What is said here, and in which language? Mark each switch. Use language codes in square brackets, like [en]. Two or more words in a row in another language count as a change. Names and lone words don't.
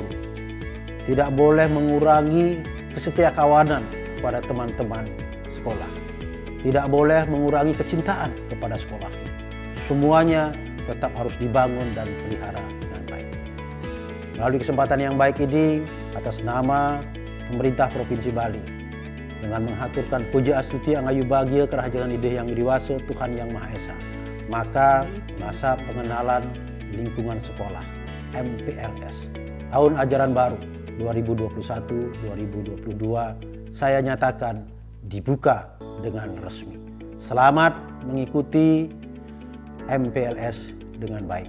[id] Tidak boleh mengurangi kesetiakawanan kepada teman-teman sekolah. Tidak boleh mengurangi kecintaan kepada sekolah. Semuanya tetap harus dibangun dan pelihara dengan baik. Melalui kesempatan yang baik ini, atas nama pemerintah Provinsi Bali, dengan menghaturkan [ban] puja astuti angayu bahagia kerahajangan ide yang widiwasa [id] Tuhan Yang Maha Esa, maka masa pengenalan lingkungan sekolah MPLS tahun ajaran baru 2021-2022 saya nyatakan dibuka dengan resmi. Selamat mengikuti MPLS dengan baik.